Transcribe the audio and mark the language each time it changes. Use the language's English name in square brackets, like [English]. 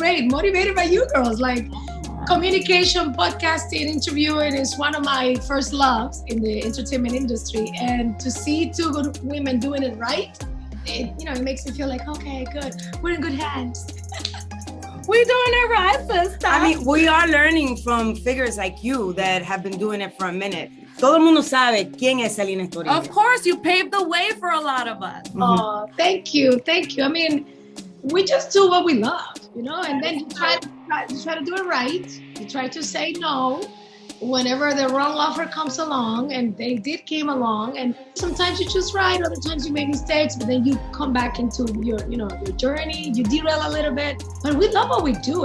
[English] Motivated by you girls. Like communication, podcasting, interviewing is one of my first loves in the entertainment industry. And to see two good women doing it right, it makes me feel like, okay, good. We're in good hands. We're doing it right, sister. I mean, we are learning from figures like you that have been doing it for a minute. [Spanish] Todo el mundo sabe quién es Celines Toribio. [English] Of course, you paved the way for a lot of us. Oh, thank you. I mean, we just do what we love, and then you try to do it right. You try to say no whenever the wrong offer comes along, and they came along, and sometimes you choose right, other times you make mistakes, but then you come back into your journey, you derail a little bit, but we love what we do.